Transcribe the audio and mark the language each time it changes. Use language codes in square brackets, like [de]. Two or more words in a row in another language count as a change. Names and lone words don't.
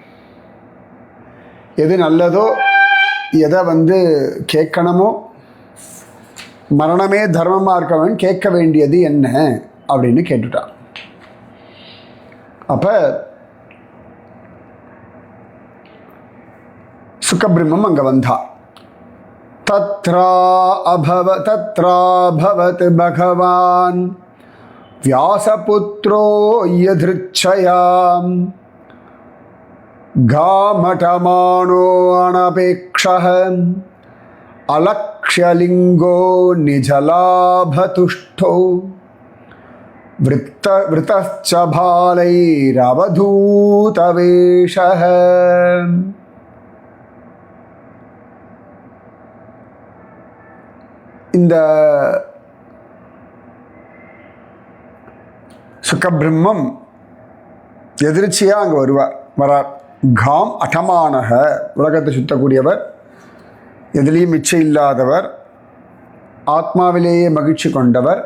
[ta] எது நல்லதோ எதை கேட்கணுமோ, மரணமே தர்மமாக இருக்கவன் கேட்க வேண்டியது என்ன அப்படின்னு கேட்டுட்டான். அப்போ சுகபிரம்மம் அங்கே வந்தா. [sa] तत्राभवत् भगवान् व्यासपुत्रो यदृच्छयां गामटमानो अनपेक्षः अलक्ष्यलिङ्गो निजलाभतुष्टो वृतश्च भालैरवधूतवेषः. [ta] இந்த சுகபிரம்மம் எதிர்ச்சியாக அங்கே வரார். [sa] गाम् अटमानः, [ta] உலகத்தை சுத்தக்கூடியவர், எதிலையும் மிச்சம் இல்லாதவர், ஆத்மாவிலேயே மகிழ்ச்சி கொண்டவர்.